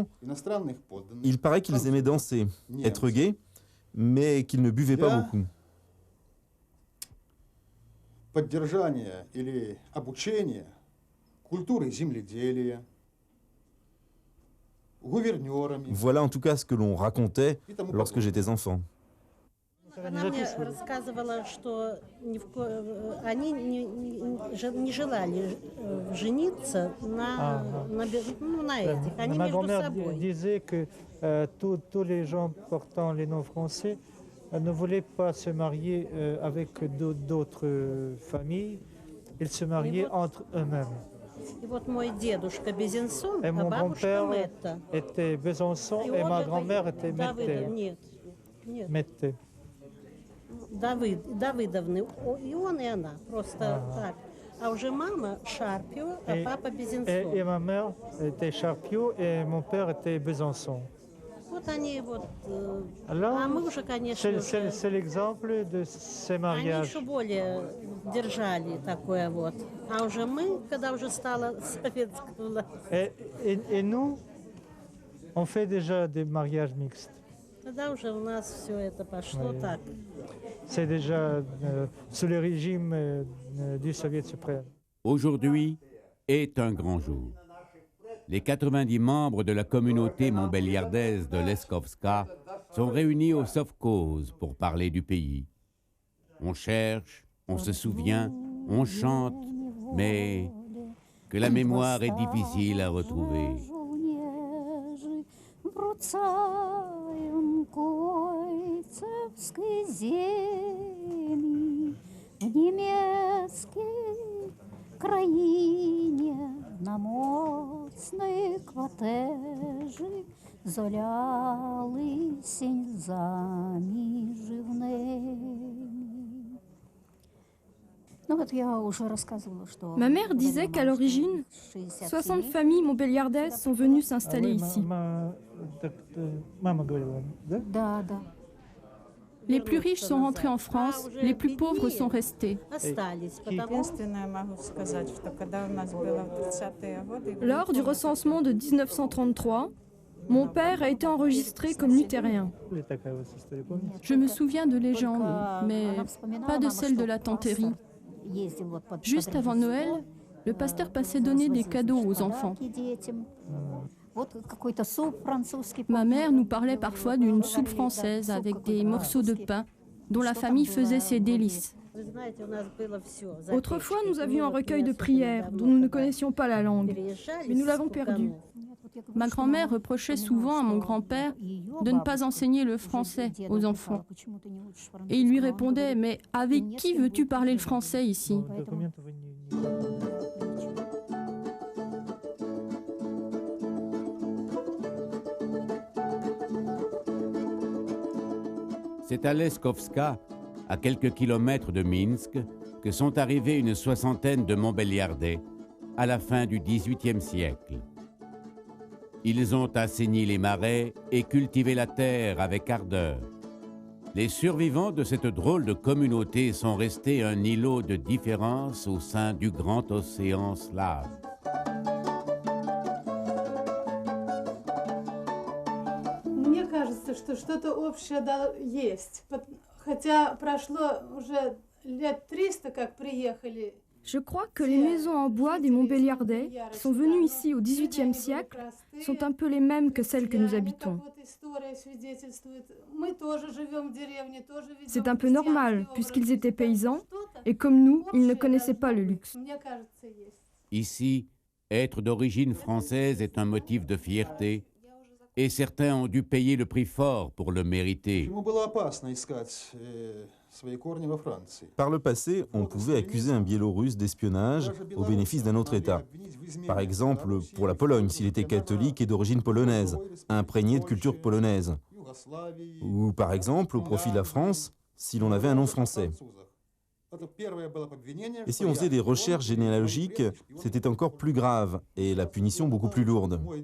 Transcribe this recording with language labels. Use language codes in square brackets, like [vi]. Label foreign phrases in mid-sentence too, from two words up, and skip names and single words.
[fr] Il paraît qu'ils aimaient danser, être gays, mais qu'ils ne buvaient pas beaucoup. Voilà en tout cas ce que l'on racontait lorsque j'étais enfant. [ru] Она мне рассказывала, что они не желали жениться на этих. Они [fr] Ma [ru] между [fr] grand-mère [ru] собой. [fr] disait que tous les gens portant les noms français ne voulaient pas se marier avec d'autres familles. Ils se mariaient entre eux-mêmes. [ru] И вот мой дедушка Безенсон, [fr] Et [ru] а [fr] mon [ru] бабушка [fr] grand-père [ru] Мэтта. [fr] était Besançon [ru] И [fr] et [ru] он [fr] ma [ru] это- [fr] grand-mère était [ru] Давыдов, нет, [fr] Mété. [ru] Давыдовны. И он, и она. Просто так. А уже мама Шарпио, а папа [fr] Et [ru] Безенцов. [fr] ma mère était Charpiot et mon père était Besançon. [ru] Вот они вот. [fr] Alors, [ru] А мы уже, конечно, уже, [fr] c'est l'exemple de ces [ru] они [fr] mariages. [ru] еще более держали такое вот. А уже мы, когда уже стала советская власть, [fr] Et nous, on fait déjà des mariages mixtes. [ru] тогда уже у нас все это пошло [fr] Oui. [ru] так. [fr] C'est déjà sous le régime du Soviet suprême. Aujourd'hui est un grand jour. Les 90 membres de la communauté montbéliardaise de Leskovska sont réunis au Sovkhoz pour parler du pays. On cherche, on se souvient, on chante, mais que la mémoire est difficile à retrouver. Країні на моцний квартежі золяли сінь заміж в неї. Ma mère disait qu'à l'origine, 60 familles montbéliardaises sont venues s'installer ici. [ru] Мама говорила, да? Да, да. [fr] Les plus riches sont rentrés en France, les plus pauvres sont restés. [ru] Остались, потому Единственное могу сказать, что когда у нас было в 30-е годы... [fr] Lors du recensement de 1933, mon père a été enregistré comme luthérien. [ru] Или такая вот история, помните? [fr] Je me souviens de légendes, mais pas de celle de la tanterie. Juste avant Noël, le pasteur passait donner des cadeaux aux enfants. Ma mère nous parlait parfois d'une soupe française avec des morceaux de pain dont la famille faisait ses délices. [ru] вы знаете, у нас было все. [fr] Autrefois, nous avions un recueil de prières dont nous ne connaissions pas la langue, mais nous l'avons perdu. Ma grand-mère reprochait souvent à mon grand-père de ne pas enseigner le français aux enfants. Et il lui répondait « Mais avec qui veux-tu parler le français ici ?» [ru] Документов вы не- [fr] C'est à Leskovska, à quelques kilomètres de Minsk, que sont arrivés une soixantaine de Montbéliardais à la fin du XVIIIe siècle. Ils ont assaini les marais et cultivé la terre avec ardeur. Les survivants de cette drôle de communauté sont restés un îlot de différence au sein du grand océan slave. [ru] Мне кажется, что что-то общее есть. Хотя прошло уже лет 300, как приехали. [fr] Je crois que les maisons en bois des Montbéliardais, qui sont venues ici au XVIIIe siècle, sont un peu les mêmes que celles que nous habitons. C'est un peu normal, puisqu'ils étaient paysans, et comme nous, ils ne connaissaient pas le luxe. Ici, être d'origine française est un motif de fierté, et certains ont dû payer le prix fort pour le mériter. [ru] Ему было опасно искать свои корни во Франции. [fr] Par le passé, on pouvait accuser un Biélorusse d'espionnage au bénéfice d'un autre État. Par exemple, pour la Pologne, s'il était catholique et d'origine polonaise, imprégné de culture polonaise. Ou par exemple, au profit de la France, si l'on avait un nom français. Et si on faisait des recherches généalogiques, c'était encore plus grave et la punition beaucoup plus lourde.